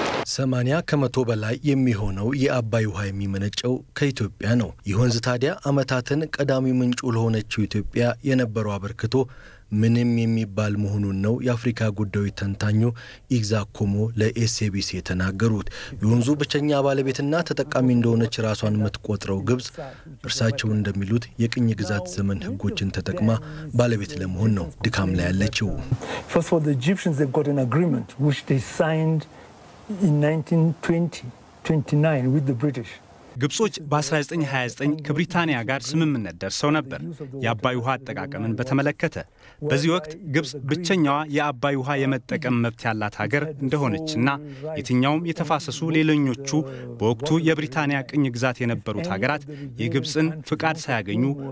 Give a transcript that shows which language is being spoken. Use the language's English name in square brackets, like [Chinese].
[Amharic] 80 ከመቶ በላይ የሚሆነው የአባይ ውሃ የሚመነጨው ከኢትዮጵያ ነው። ይሁንዝ ታዲያ አመታትን ቀዳሚ ምንጩ ለሆነችው ኢትዮጵያ የነበረው አበርክቶ ምንም የሚባል መሆኑን ነው የአፍሪካ ጉዳዮች ተንታኙ ኢግዛኮሞ ለኤስኤቢሲ የተናገሩት። የወንዙ ብቸኛ ባለቤትና ተጠቃሚ እንደሆነች ራሷን የምትቆጥረው ግብጽ እርሳቸው እንደሚሉት የቅኝ ግዛት ዘመን ህጎችን ተጠቅማ ባለቤት ለመሆን ነው ድካም ላይ ያለችው። [English] First of all, the Egyptians, they've got an agreement which they signed in 1929 with the British. [Amharic] ግብጾች በ1929 ከብሪታንያ ጋር ስምምነት ደርሰው ነበር የአባይ ውሃ አጠቃቀምን በተመለከተ። በዚህ ወቅት ግብጽ ብቸኛዋ የአባይ ውሃ የመጠቀም መብት ያላት ሀገር እንደሆነችና የትኛውም የተፋሰሱ ሌሎኞቹ በወቅቱ የብሪታንያ ቅኝ ግዛት የነበሩት ሀገራት የግብጽን ፍቃድ ሳያገኙ